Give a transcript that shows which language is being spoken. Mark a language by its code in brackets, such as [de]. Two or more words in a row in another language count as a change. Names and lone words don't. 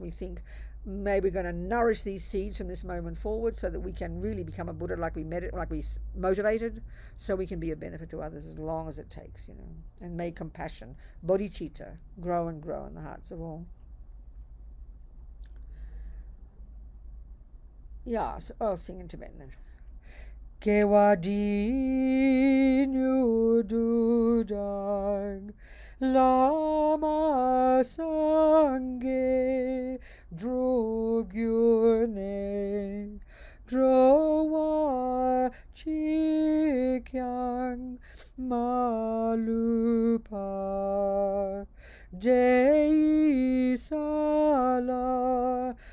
[en] We think maybe we're going to nourish these seeds from this moment forward so that we can really become a Buddha like we motivated, so we can be a benefit to others as long as it takes, you know. And may compassion, bodhicitta, grow and grow in the hearts of all. Yeah, so I'll sing in Tibetan then. [bo] དགེ་བ་འདི་ མྱུར་དུ་བདག་ བླ་མ་ སངས་རྒྱས་ འགྲུབ་གྱུར་ནས་ འགྲོ་བ་ གཅིག་ཀྱང་ མ་ལུས་པ་ དེ་ཡི་ ས་ལ